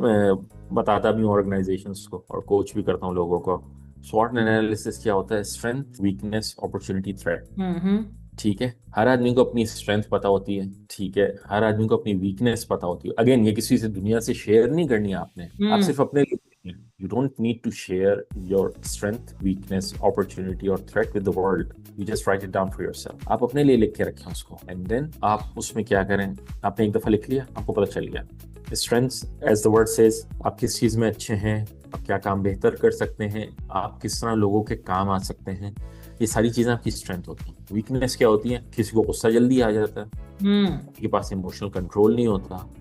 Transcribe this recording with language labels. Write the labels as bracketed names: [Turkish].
[Urdu] میں بتاتا بھی ہوں آرگنائزیشنس کو اور کوچ بھی کرتا ہوں لوگوں کو. SWOT انالیسس کیا ہوتا ہے؟ Strength, weakness, opportunity, threat. ٹھیک ہے. ہر آدمی کو اپنی اسٹرینتھ پتا ہوتی ہے. ٹھیک ہے. ہر آدمی کو اپنی ویکنیس پتا ہوتی ہے. اگین یہ کسی سے دنیا سے شیئر نہیں کرنی آپ نے، آپ صرف اپنے لیے. [English] You don't need to share your strength, weakness, opportunity or threat with the world. You just write it down for yourself. [Urdu] آپ اپنے لیے لکھ کے رکھیں اس کو. [English] And then [Urdu] آپ اس میں کیا کریں؟ آپ نے ایک دفعہ لکھ لیا، آپ کو پتہ چل گیا. [English] Strengths, as the word says, [Urdu] آپ کس چیز میں اچھے ہیں، آپ کیا کام بہتر کر سکتے ہیں، آپ کس طرح لوگوں کے کام آ سکتے ہیں. یہ ساری چیزیں آپ کی اسٹرینتھ ہوتی ہیں. ویکنیس کیا ہوتی ہیں؟ کسی کو غصہ جلدی آ جاتا ہے، آپ کے پاس ایموشنل کنٹرول نہیں ہوتا.